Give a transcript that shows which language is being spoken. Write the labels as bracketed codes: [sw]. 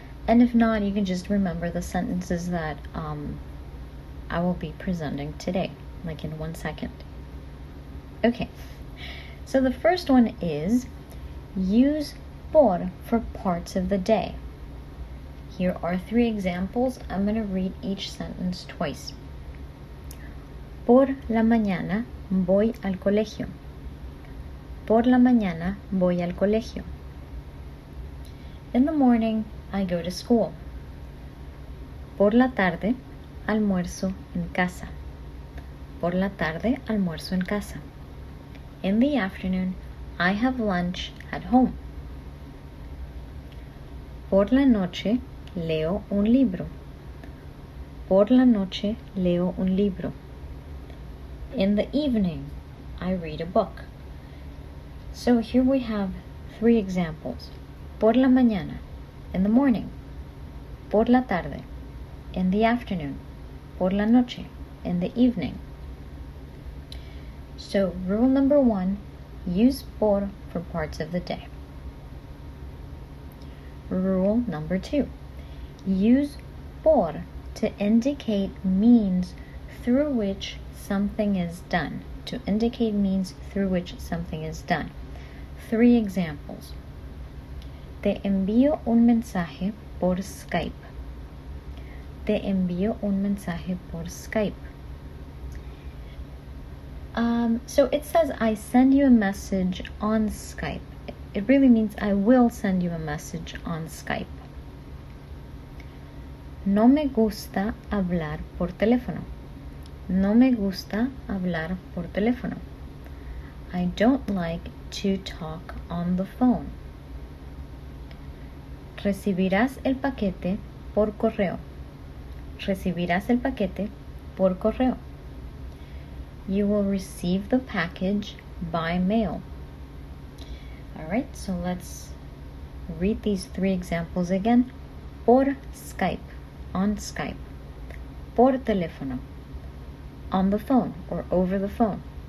[en] And if not, you can just remember the sentences that I will be presenting today, like in 1 second. Okay, so the first one is use por for parts of the day. Here are 3 examples. I'm going to read each sentence twice. [es] Por la mañana voy al colegio. Por la mañana voy al colegio. [en] In the morning, I go to school. [es] Por la tarde, almuerzo en casa. Por la tarde, almuerzo en casa. [en] In the afternoon, I have lunch at home. [es] Por la noche, leo un libro. Por la noche, leo un libro. [en] In the evening, I read a book. So here we have 3 examples. [es] Por la mañana, [en] in the morning. [es] Por la tarde, [en] in the afternoon. [es] Por la noche, [en] in the evening. So rule number 1, use por for parts of the day. Rule number 2, use por to indicate means through which something is done. To indicate means through which something is done. 3 examples. [es] Te envío un mensaje por Skype. Te envío un mensaje por Skype. [en] So it says I send you a message on Skype. It really means I will send you a message on Skype. [es] No me gusta hablar por teléfono. No me gusta hablar por teléfono. [en] I don't like to talk on the phone. [es] Recibirás el paquete por correo. Recibirás el paquete por correo. [en] You will receive the package by mail. Alright, so let's read these 3 examples again. [es] Por Skype, [en] on Skype. [es] Por teléfono, [en] on the phone or over the phone.